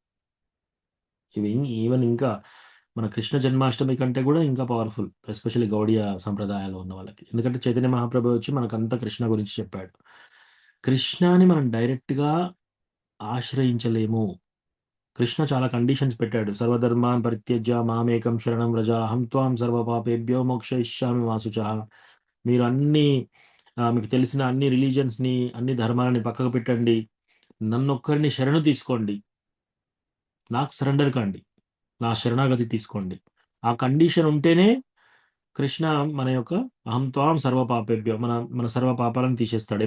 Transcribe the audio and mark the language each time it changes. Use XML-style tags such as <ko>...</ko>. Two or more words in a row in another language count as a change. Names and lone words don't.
<te>ఇవి ఈవెన్ ఇంకా మన కృష్ణ జన్మాష్టమి కంటే కూడా ఇంకా పవర్ఫుల్, ఎస్పెషల్లీ గౌడీయ సంప్రదాయాలు ఉన్న వాళ్ళకి. ఎందుకంటే చైతన్య మహాప్రభు వచ్చి మనకంతా కృష్ణ గురించి చెప్పాడు. కృష్ణని మనం డైరెక్ట్గా ఆశ్రయించలేము. కృష్ణ చాలా కండిషన్స్ పెట్టాడు.</te> <sa>సర్వధర్మాన్ పరిత్యజ్య మామేకం శరణం వ్రజ అహం త్వాం సర్వపాపేభ్యో మోక్షయిష్యామి మా శుచః.</sa> <te>మీరు మీకు తెలిసిన అన్ని రిలీజియన్స్ని, అన్ని ధర్మాలని పక్కకు పెట్టండి, నన్నొక్కరిని శరణు తీసుకోండి, నాకు సరెండర్ కండి, నా శరణాగతి తీసుకోండి. ఆ కండిషన్ ఉంటేనే కృష్ణ మన యొక్క</te> <sa>అహం త్వాం సర్వపాపేభ్యో</sa> <te>మన సర్వ పాపాలను తీసేస్తాడు.</te>